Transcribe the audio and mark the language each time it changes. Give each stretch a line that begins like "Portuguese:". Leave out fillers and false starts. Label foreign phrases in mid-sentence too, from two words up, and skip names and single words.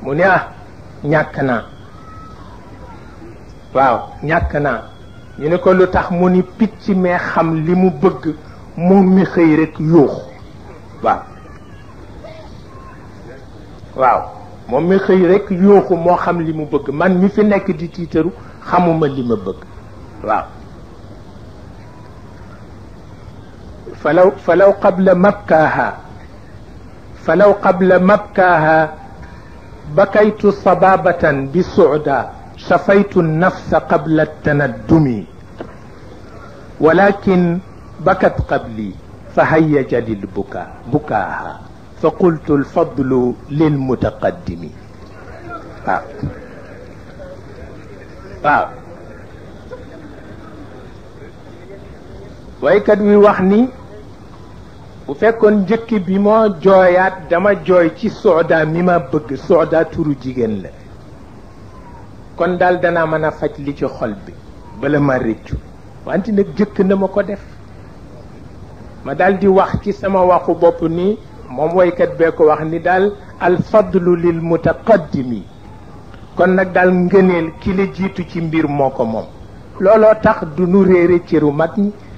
Wolof: mu ne ñàkk naa waaw ñàkk naa ñu ne ko lu tax mu ni picc mee xam li mu bëgg moom mi xëy rek yuuxu waaw moom mi xëy rek yuuxu moo xam li mu bëgg man mi fi nekk di tiitaru xamuma li ma bëgg waaw
Arabic: فلو قبل مبكاها بكيت صبابة بسعدى شفيت النفس قبل التندم ولكن بكت قبلي فهيج للبكاء بكاها فقلت الفضل للمتقدم
Wolof: waykat wi wax ni bu fekkoon njëkk bi moo jooyaat dama jooy ci sooda mi ma bëgg sooda turu jigéen la kon daal danaa mën a faj li ci xol bi bala ma rëccu wante nag jëkk na ma ko def ma daal di wax ci sama waxu bopp ni moom waykat bee ko wax ni daal
Arabic: الفضل للمتقدم
Wolof: kon nag daal ngëneel ki la jiitu ci mbir moo ko moom looloo tax du nu réere cëru mag ñi